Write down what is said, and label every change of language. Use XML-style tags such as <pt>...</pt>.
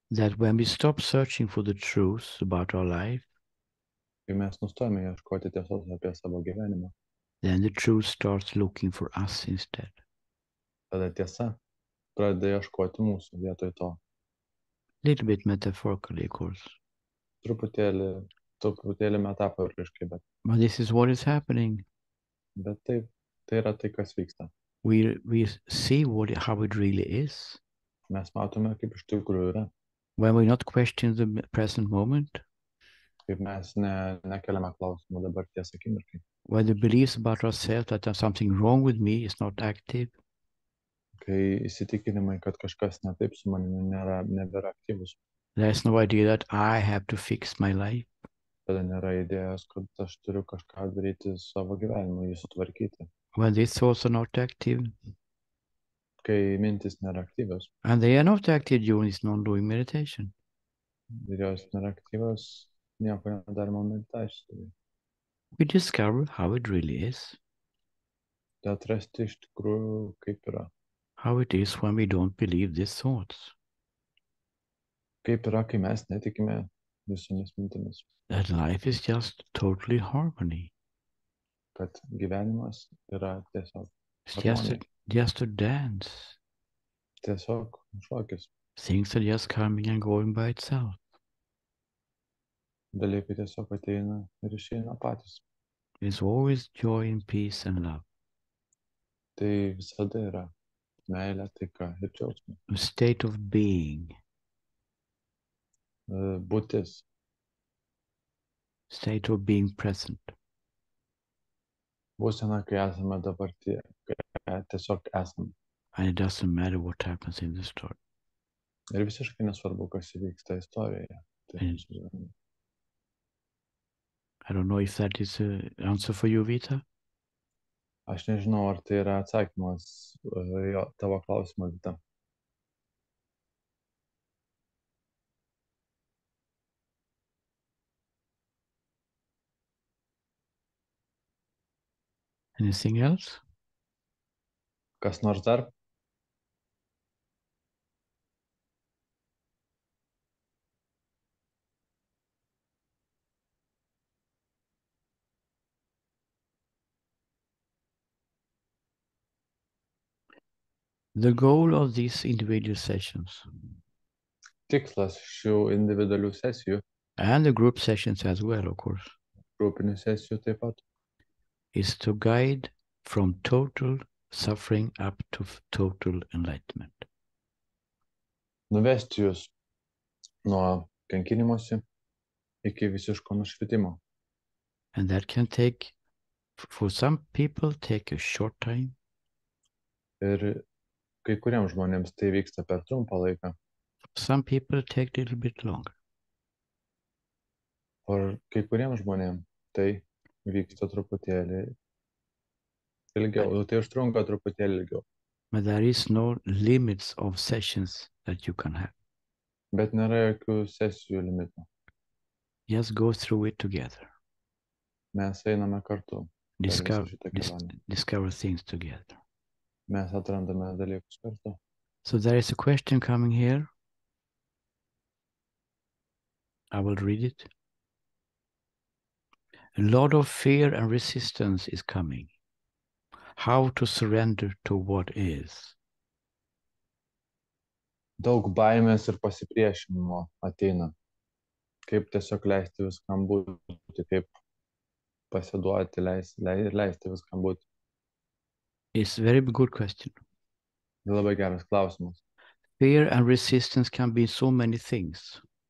<en>that when we stop searching for the truth about our life,</en> <lt>kai mes nustojame ieškoti tiesos apie savo gyvenimą,</lt> <en>then the truth starts looking for us instead.</en> <lt>Tada tiesa pradeda ieškoti mūsų vietoj to.</lt> <en>Little bit metaphorically, of course.</en> <lt>Truputėlį metaforiškai, bet.</lt> <en>But this is what is happening.</en> <lt>Bet tai yra tai, kas vyksta.</lt> <en>We see how it really is.</en> <lt>Mes matome, kaip iš tikrųjų yra.</lt> <en>When we not question the present moment.</en> <lt>Kaip mes nekeliame klausimų dabarties akimirkai.</lt> <en>When the beliefs about ourselves that there's something wrong with me is not active.</en> <lt>Kai įsitikinimai, kad kažkas ne taip su manimi nebėra aktyvus.</lt> <en>There's no idea that I have to fix my life.</en> <lt>Tada nėra idėjos, kad aš turiu kažką daryti savo gyvenimą, jį sutvarkyti.</lt> <en>When these thoughts are not active.</en> <lt>Kai mintis nėra aktyvios.</lt> <en>And they are not active during this non-doing meditation.</en> <lt>Ir jos nėra aktyvios, nieko nedarimo meditacijoje.</lt> <en>We discover how it really is.</en> <lt>Tai atrasti iš tikrųjų, kaip yra.</lt> <en>How it is when we don't believe these thoughts.</en> <lt>Kaip yra, kai mes netikime visomis mintimis.</lt> <en>That life is just totally harmony.</en> <lt>Kad gyvenimas yra tiesiog</lt> <en>It's</en> <lt>harmonija.</lt> <en>just a dance.</en> <lt>Tiesiog šokis.</lt> <en>Things are just coming and going by itself.</en> <lt>Dalykai tiesiog ateina ir išeina patys.</lt> <en>There's always joy and peace and love.</en> <lt>Tai visada yra meilė, taika ir džiaugsmas.</lt> <en>A state of being.</en> <lt>Būtis,</lt> <en>State of being present.</en> <lt>būsena, kai esame dabartyje, kai tiesiog esame.</lt> <en>And it doesn't matter what happens in the story.</en> <lt>Ir visiškai nesvarbu, kas įvyksta istorijoje. Tai</lt> <en>And I don't know if that is an answer for you, Vita.</en> <lt>aš nežinau, ar tai yra atsakymas tavo klausimą, Vita.</lt> <en>Anything else?</en> <lt>Kas nors dar?</lt> <en>The goal of these individual sessions</en> <lt>Tikslas šių individualių sesijų,</lt> <en>and the group sessions as well, of course,</en> <lt>grupinių sesijų taip pat,</lt> <en>is to guide from total suffering up to total enlightenment.</en> <lt>nuvesti jūs nuo kankinimosi iki visiško nušvitimo.</lt> <en>And that can take, for some people, take a short time.</en> <lt>Ir kai kuriems žmonėms tai vyksta per trumpą laiką,</lt> <en>Some people take a little bit longer.</en> <lt>o kai kuriems žmonėms tai vyksta truputėlį ilgiau, tai užtrunka truputėlį ilgiau.</lt> <en>But there is no limits of sessions that you can have.</en> <lt>Bet nėra jokių sesijų limitų.</lt> <en>Just go through it together.</en> <lt>Mes einame kartu.</lt> <en>Discover things together.</en> <lt>Mes atrandame dalykus kartu.</lt> <en>So there is a question coming here. I will read it. A lot of fear and resistance is coming. How to surrender to what is?</en> <lt>Daug baimės ir pasipriešinimo ateina. Kaip tiesiog leisti viskam būti, kaip pasiduoti, leisti viskam būti.</lt> <en>It's a very good question.</en> <lt>Labai geras klausimas.</lt> <en>Fear and resistance can be so many things.</en>